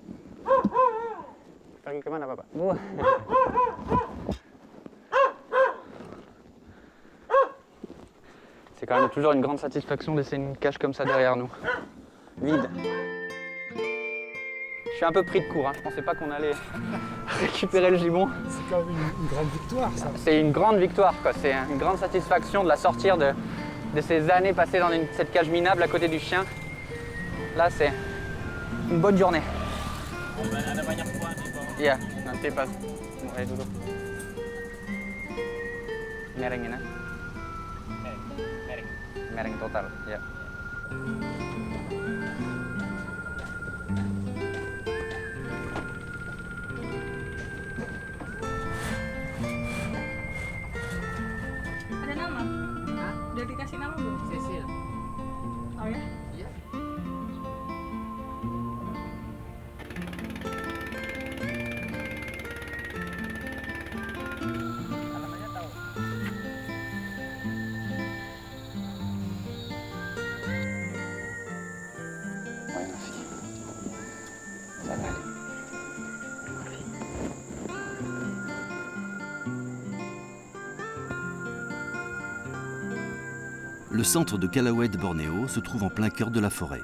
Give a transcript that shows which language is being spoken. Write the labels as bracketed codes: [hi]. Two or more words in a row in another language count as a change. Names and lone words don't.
[id] Pergi kemana Bapak? [fr] quand même toujours une grande satisfaction de laisser une cage comme ça derrière nous. Vide. Je suis un peu pris de court, hein. Je pensais pas qu'on allait récupérer le gibbon. C'est quand même une grande victoire, ça. C'est une grande victoire, quoi. C'est une grande satisfaction de la sortir de ces années passées dans cette cage minable à côté du chien. Là, c'est une bonne journée. [id] Iya, nanti pas mulai dulu. Mereng ini. Mereng total, ya. Ada nama? Udah dikasih nama belum? Cecil. Oh ya? Iya. Namanya tahu. [fr] Ouais, merci. Ça va aller. Le centre de Calauet Bornéo se trouve en plein cœur de la forêt.